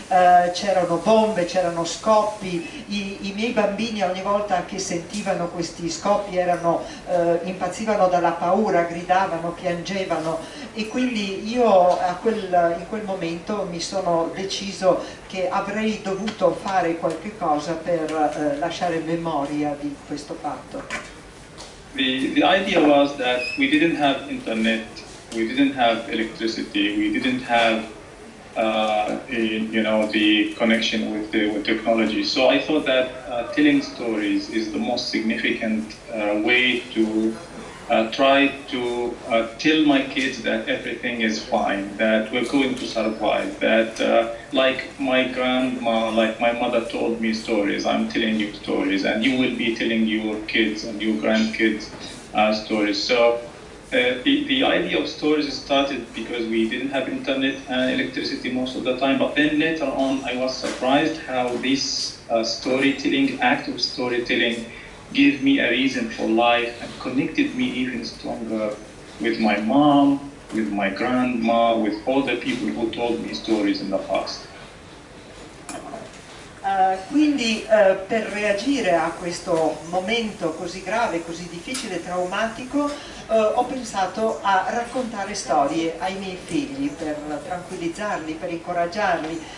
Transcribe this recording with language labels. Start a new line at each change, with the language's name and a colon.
Italian: C'erano bombe, c'erano scoppi, i miei bambini ogni volta che sentivano questi scoppi impazzivano dalla paura, gridavano, piangevano, e quindi io in quel momento mi sono deciso che avrei dovuto fare qualche cosa per lasciare memoria di questo fatto.
English: The idea was that we didn't have internet, we didn't have electricity, we didn't have you know, the connection with technology. So I thought that telling stories is the most significant way to try to tell my kids that everything is fine, that we're going to survive, that like my grandma, like my mother told me stories, I'm telling you stories, and you will be telling your kids and your grandkids stories. So the idea of stories started because we didn't have internet and electricity most of the time, but then later on I was surprised how this storytelling, act of storytelling, gave me a reason for life and connected me even stronger with my mom, with my grandma, with all the people who told me stories in the past.
Italian: Quindi per reagire a questo momento così grave, così difficile, traumatico, ho pensato a raccontare storie ai miei figli per tranquillizzarli, per incoraggiarli.